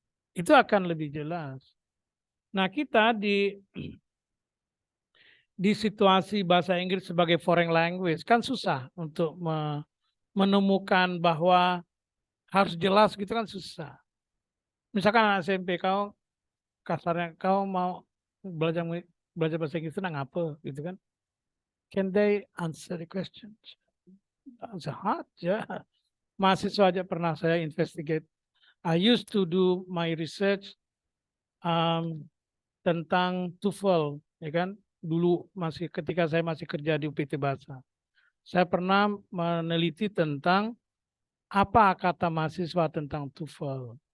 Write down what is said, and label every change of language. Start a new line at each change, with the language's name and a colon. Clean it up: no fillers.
Indonesian: Itu akan lebih jelas. Nah, kita di situasi bahasa Inggris sebagai
English: foreign language
Indonesian: kan susah untuk menemukan bahwa harus jelas gitu, kan susah. Misalkan anak SMP kau, kasarnya kau mau belajar belajar bahasa Inggris itu ngapa gitu kan?
English: Can they answer the questions? It's hard ya.
Indonesian: Mahasiswa aja pernah saya investigate.
English: I used to do my research
Indonesian: tentang
English: TOEFL, ya kan?
Indonesian: Dulu ketika saya masih kerja di UPT Bahasa. Saya pernah meneliti tentang apa kata mahasiswa tentang TOEFL.